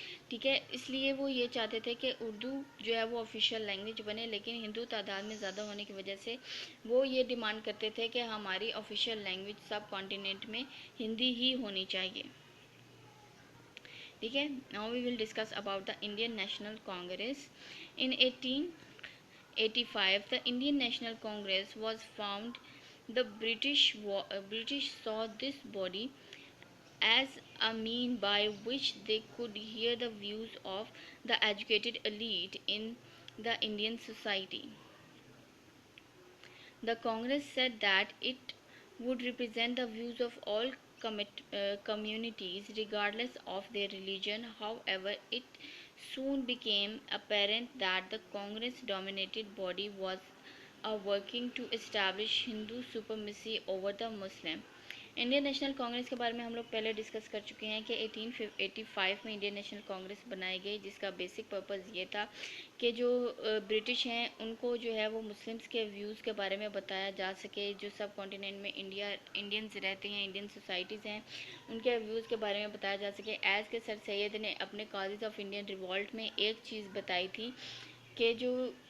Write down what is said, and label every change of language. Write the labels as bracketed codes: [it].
[ur] ٹھیک ہے۔ اس لیے وہ یہ چاہتے تھے کہ اردو جو ہے وہ آفیشیل لینگویج بنے، لیکن ہندو تعداد میں زیادہ ہونے کی وجہ سے وہ یہ ڈیمانڈ کرتے تھے کہ ہماری آفیشیل لینگویج سب کانٹیننٹ میں ہندی ہی ہونی چاہیے، ٹھیک ہے۔ [en] Now we will discuss about the Indian National Congress. In 1885 the Indian National Congress was formed. The British saw this body as a mean by which they could hear the views of the educated elite in the Indian society. The Congress said that it would represent the views of all communities regardless of their religion. However, it soon became apparent that the Congress-dominated body was working to establish Hindu supremacy over the Muslim. [ur] Indian national Congress کے بارے میں ہم لوگ پہلے discuss کر چکے ہیں کہ 1885 میں انڈین نیشنل کانگریس بنائی گئی، جس کا بیسک پرپز یہ تھا کہ جو برٹش ہیں ان کو جو ہے وہ مسلمس کے ویوز کے بارے میں بتایا جا سکے، جو سب کانٹیننٹ میں انڈینز رہتے ہیں، انڈین سوسائٹیز ہیں، ان کے ویوز کے بارے میں بتایا جا سکے۔ ایز کے سر سید نے اپنے کازز آف انڈین ریوولٹ میں ایک چیز بتائی تھی کہ جو